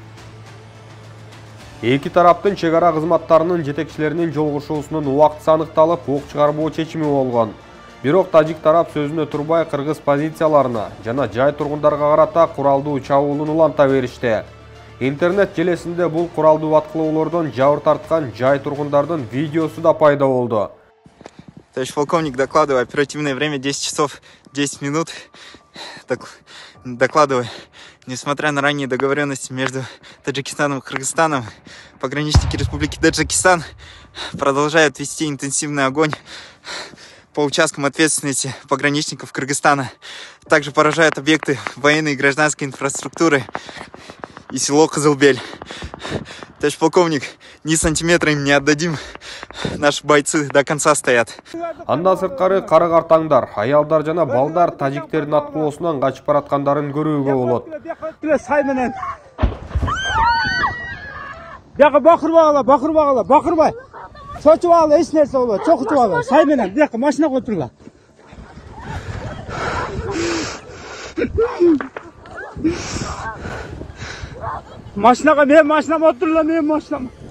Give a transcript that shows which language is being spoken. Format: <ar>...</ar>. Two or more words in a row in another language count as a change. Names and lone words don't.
<ky>Эки тараптын чегара кызматтарынын жетекчилеринин жолугушуусунун убактысы аныкталып, ок чыгарбоо чечими болгон. Бирок тажик тарап сөзүнө турбай кыргыз позицияларына жана жай тургундарга карата куралдуу чабуулун уланта беришти. Интернет желесинде бул куралдуу аткылоолордон жабыр тарткан жай тургундардын видеосу да пайда болду.</ky> <ru>Товарищ полковник, докладываю. Оперативное время 10 часов 10 минут. Докладываю. Несмотря на ранние договоренности между Таджикистаном и Кыргызстаном, пограничники Республики Таджикистан продолжают вести интенсивный огонь по участкам ответственности пограничников Кыргызстана. Также поражают объекты военной и гражданской инфраструктуры и село Кызылбель. Товарищ полковник, ни сантиметра им не отдадим. Наши бойцы до конца стоят.</ru> <ky>Анда сырткары карагартаңдар, аялдар жана балдар тажиктердин аткылоосунан качып бараткандарын көрүүгө болот. Бияка бакырбагыла. Чочуп ал, эч нерсе болбойт. Чокутуп ал. Сай менен бияка машинага отурула. Машинага мен машинама отурула, мен машинама.</ky>